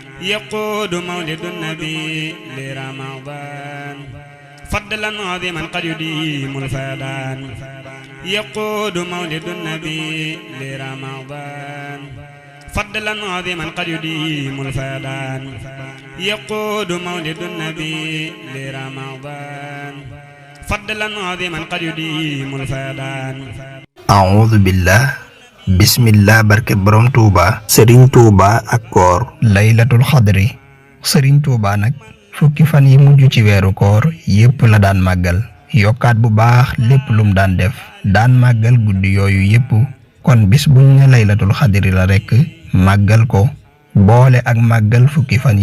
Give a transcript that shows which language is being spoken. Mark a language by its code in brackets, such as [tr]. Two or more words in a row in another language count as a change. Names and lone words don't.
[ar] يقود مولد النبي لرمضان فضلا عظيما قد يديم الفيضان يقود مولد النبي لرمضان فضلا عظيما قد يديم الفيضان يقود مولد النبي لرمضان فضلا عظيما قد يديم الفيضان أعوذ بالله [wo] bismillah barke borom Touba Serigne Touba ak koor [ar] ليلة القدر [wo] Serigne Touba nag fukki fan yi mujj ci weeru koor yépp la daan màggal yokkaat bu baax lépp lum daan def daan màggal guddi yooyu yépp kon bis buñ ne [ar] ليلة القدر [wo] la rekk màggal ko boole ak màggal fukki fan yi